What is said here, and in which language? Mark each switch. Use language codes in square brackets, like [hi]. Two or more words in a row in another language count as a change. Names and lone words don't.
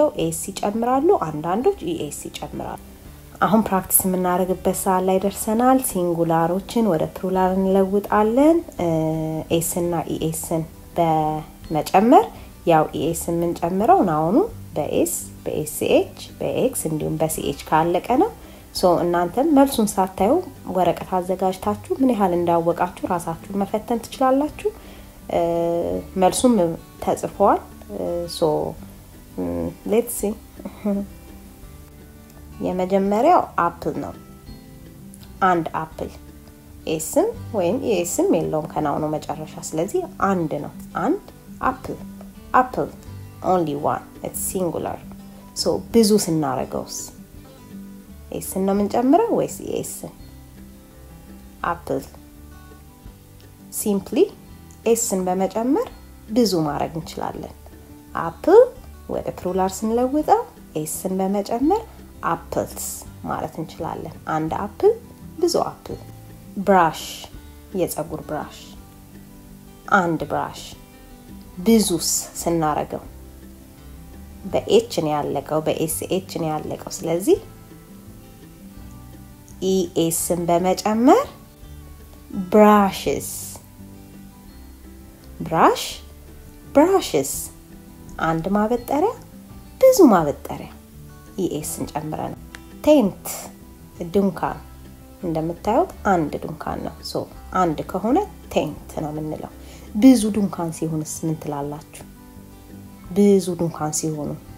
[am] ኤስ ይጨምራሉ አንዳንዶች ኢኤስ ይጨምራሉ አሁን ፕራክቲስ የምናደርግበት ሰዓት ላይ ደርሰናል ሲንጉላሮችን ወደ ፕሉራል እንለውጣለን ኤስ እና ኢኤስን በመጨመር ያው ኢኤስን ምን ጨምረው ናውኑ በኤስ በኤስኤች በኤክስ እንዲሁም በሲኤች ካለቀ ነው እናንተም መልሱን ሳታዩ ወረቀት አዘጋጅታችሁ ምን ያህል እንዳወቃችሁ ራሳችሁን መፈተን ትችላላችሁ መልሱም ተጽፏል [en] let's see [am] የመጀመሪያው አፕል ነው አንድ አፕል ኤስም ወይም ኤስም የለውም ከናውኑ መጨረሻ ስለዚህ አንድ ነው አንድ [en] apple only one it's singular [am] ብዙ ስናረገውስ ኤስን ነው የምንጨምረው ወይስ ኤስን [en] apple simply [am] ኤስን በመጨመር ብዙ ማድረግ እንችላለን apple ወደ ፕሉራል ስንለውጠው ኤስን በመጨመር apples ማለት እንችላለን አንድ apple ብዙ [en] apple brush [am] የፀጉር brush አንድ brush ብዙስ ስናረገው በኤች ነው ያለቀው በኤስኤች ነው ያለቀው ስለዚህ ኢኤስን በመጨመር [en] brushes brushes [am] አንድ ማበጠሪያ ብዙ ማበጠሪያ ኢኤስን ጨምረን ቴንት ድንኳን እንደምታዩት አንድ ድንኳን ነው አንድ ከሆነ ቴንት ነው የምንለው ብዙ ድንኳን ሲሆንስ ምን ትላላችሁ ብዙ ድንኳን ሲሆኑ